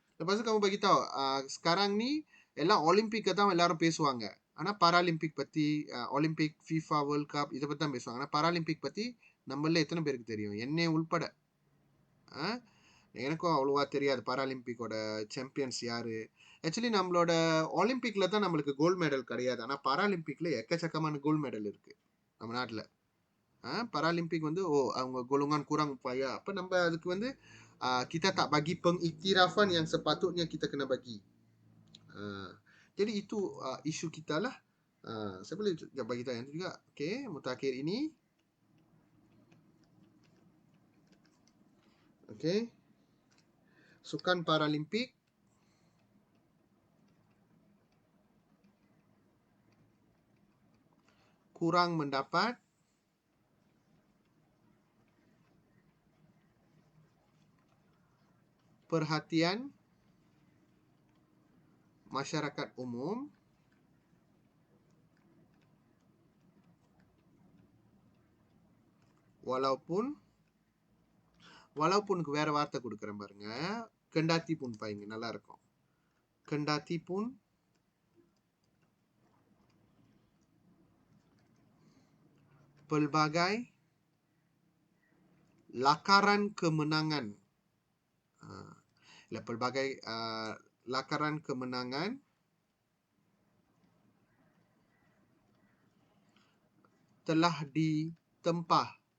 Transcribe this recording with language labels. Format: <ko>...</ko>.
<ms>Lepas tu kamu bagi tahu sekarang ni</ms> <ta>எல்லாம் Olympic தான் எல்லாரும் பேசுவாங்க. ஆனா பாராலிம்பிக் பத்தி ஒலிம்பிக் FIFA வேர்ல்ட் கப் இதை பத்தி தான் பேசுவாங்க. ஆனா பாராலிம்பிக் பத்தி நம்மள எத்தனை பேருக்கு தெரியும்? என்னை உள்பட. எனக்கும் அவ்வளோவா தெரியாது பாராலிம்பிக்கோட சாம்பியன்ஸ் யாரு. ஆக்சுவலி நம்மளோட ஒலிம்பிக்ல தான் நம்மளுக்கு கோல்டு மெடல் கிடையாது. ஆனால் பாராலிம்பிக்ல எக்கச்சக்கமான கோல்டு மெடல் இருக்கு நம்ம நாட்டில்.</ta> <ms>Paralimpik வந்து அவங்க golongan kurang upaya. Apa</ms> <ta>நம்ம அதுக்கு வந்து</ta> <ms>kita tak bagi pengiktirafan yang sepatutnya kita kena bagi. Jadi itu isu kita lah. Saya boleh bagi tahu yang juga. Okey, mutakhir ini. Okey. Sukan Paralimpik kurang mendapat perhatian masyarakat umum walaupun</ms> <ta>வேற வார்த்தை கொடுக்குறேன் பாருங்க.</ta> <ms>kendati pun</ms> <ta>பாருங்க நல்லா இருக்கும்.</ta> <ms>kendati pun pelbagai lakaran kemenangan pelbagai lakaran kemenangan telah ditempah.</ms>